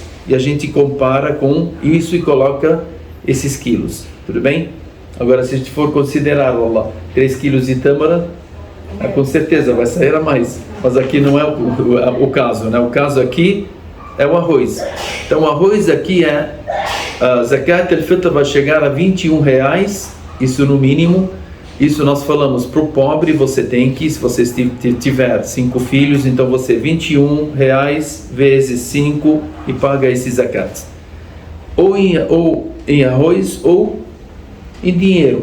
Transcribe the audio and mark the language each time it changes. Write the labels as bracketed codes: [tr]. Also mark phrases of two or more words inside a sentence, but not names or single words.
[pt] E a gente compara com isso e coloca esses quilos. Tudo bem? Agora se a gente for considerar, lá, 3 quilos de tâmara, com certeza vai sair a mais. Mas aqui não é o caso, né? O caso aqui é o arroz. Então o arroz aqui é... [ar] زكاة الفطر [pt] vai chegar a 21 reais, isso no mínimo. Isso nós falamos para o pobre, você tem que, se você tiver 5 filhos, então você 21 reais vezes 5 e paga esse zakat. Ou em arroz ou em dinheiro.